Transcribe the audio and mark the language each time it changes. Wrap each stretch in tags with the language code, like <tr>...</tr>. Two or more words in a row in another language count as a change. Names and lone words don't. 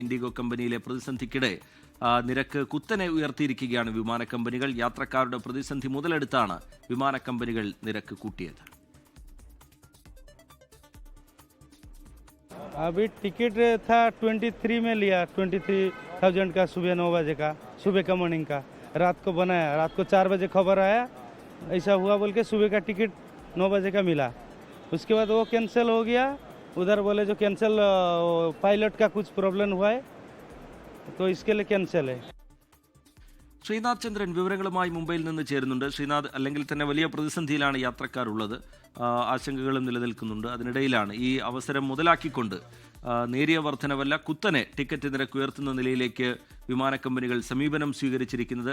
<ml>ഇൻഡിഗോ കമ്പനിയിലെ പ്രതിസന്ധിക്കിടെ നിരക്ക് കുത്തനെ ഉയർത്തിയിരിക്കുകയാണ് വിമാന കമ്പനികൾ. യാത്രക്കാരുടെ പ്രതിസന്ധി മുതലെടുത്താണ് വിമാന കമ്പനികൾ നിരക്ക് കൂട്ടിയത്.</ml> <hi>अभी टिकट था 23 में लिया, 23,000 का सुबह 9 बजे का, सुबह का मॉर्निंग का. रात को बनाया, रात को 4 बजे खबर आया ऐसा हुआ बोल के सुबह का टिकट 9 बजे का मिला. उसके बाद वो कैंसिल हो गया. उधर बोले जो कैंसिल पायलट का कुछ प्रॉब्लम हुआ है तो इसके लिए कैंसिल है.</hi> <ml>ശ്രീനാഥ് ചന്ദ്രൻ വിവരങ്ങളുമായി മുംബൈയിൽ നിന്ന് ചേരുന്നുണ്ട്. ശ്രീനാഥ്, അല്ലെങ്കിൽ തന്നെ വലിയ പ്രതിസന്ധിയിലാണ് യാത്രക്കാരുള്ളത്, ആശങ്കകളും നിലനിൽക്കുന്നുണ്ട്. അതിനിടയിലാണ് ഈ അവസരം മുതലാക്കിക്കൊണ്ട് നേരിയ വർധനവല്ല കുത്തനെ ടിക്കറ്റ് നിരക്ക് ഉയർത്തുന്ന നിലയിലേക്ക് വിമാന കമ്പനികൾ സമീപനം സ്വീകരിച്ചിരിക്കുന്നത്.</ml>